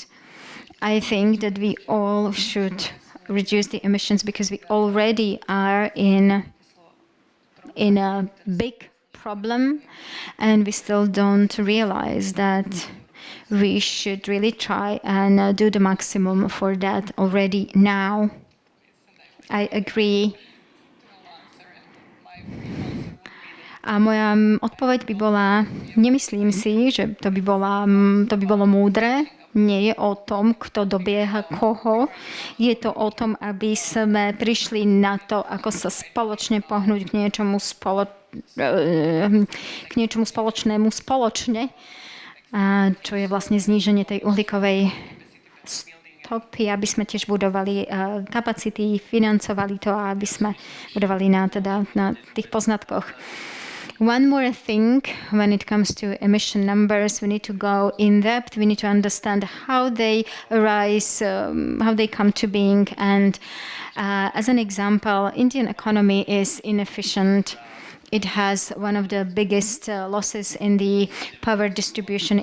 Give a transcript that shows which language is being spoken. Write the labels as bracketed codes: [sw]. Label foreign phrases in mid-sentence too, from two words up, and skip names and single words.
[en] I think that we all should reduce the emissions because we already are in a big problem, and we still don't realize that we should really try and do the maximum for that already now. I agree. [sk] A moja odpoveď by bola, nemyslím si, že to by bolo múdre. Nie je o tom, kto dobieha koho. Je to o tom, aby sme prišli na to, ako sa spoločne pohnúť k niečomu spoločnému spoločne, čo je vlastne zníženie tej uhlíkovej stopy, aby sme tiež budovali kapacity, financovali to a aby sme budovali na tých poznatkoch. [en] One more thing, when it comes to emission numbers, we need to go in depth. We need to understand how they arise, how they come to being. And as an example, Indian economy is inefficient. It has one of the biggest losses in the power distribution.